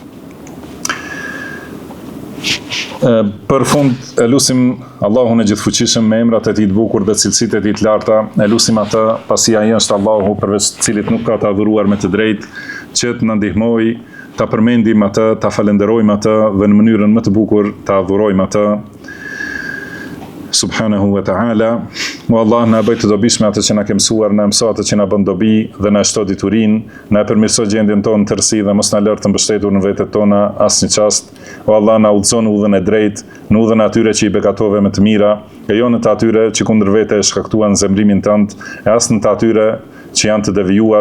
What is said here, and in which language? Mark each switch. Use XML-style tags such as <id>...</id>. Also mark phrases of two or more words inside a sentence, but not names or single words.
<sq>Për fund, e lusim Allahun e gjithfuqishëm me emrat e tij të bukur dhe cilësitë e tij të larta, e lusim atë, pasi ai është Allahu përveç të cilit nuk ka të adhuruar me të drejtë, që të na ndihmojë ta përmendim atë, ta falenderojmë atë dhe në mënyrën më të bukur ta adhurojmë atë.</sq> <ar>سبحانه وتعالى.</ar> <sq>O Allah, na bëj të dobishme atë që na ke mësuar, na mëso atë që na bën dobi dhe na shto diturinë, na përmirëso gjendjen tonë tërësi dhe mos na lër të mbështetur në vetet tona asnjë çast. O Allah, na udhëzon në udhën e drejtë, në udhën e atyre që i bekatove me të mira, e jo në të atyre që kundër vete e shkaktuan zemrimin tënd, e as në të atyre që janë të devijuar.</sq>